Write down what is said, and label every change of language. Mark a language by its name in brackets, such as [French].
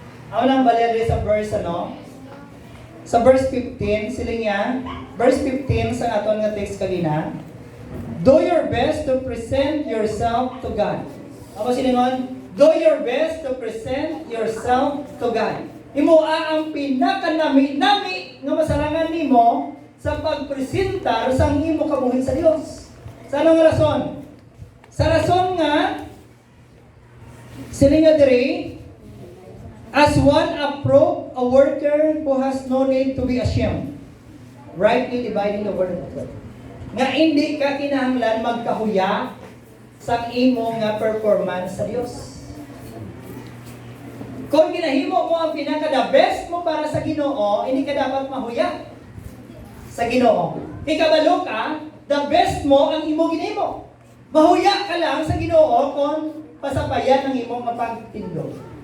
[Hiligaynon] Ako nang baleri sa verse sa verse 15, siling niya, verse 15 sa aton nga text kanina, [English] do your best to present yourself to God. [Hiligaynon] Ako silingon, [English] do your best to present yourself to God. [Hiligaynon] Imoa ang pinaka-nami nga masarangan nimo sa pagpresentar sa imo kabuhi sa Dios. Sa anong rason? Sa rason nga siling nga diri, [English] as one approved, a worker who has no need to be ashamed, rightly dividing the word of God. [Hiligaynon] Nga hindi ka kinahanglan magkahuya sa imo nga performance sa Dios. Kung ginahimo mo ang pinaka-the best mo para sa Ginoo, hindi ka dapat mahuya sa Ginoo. Ikabalo ka, the best mo ang imo ginimo. Mahuya ka lang sa Ginoo kung pasapayan ng imong pagtindog.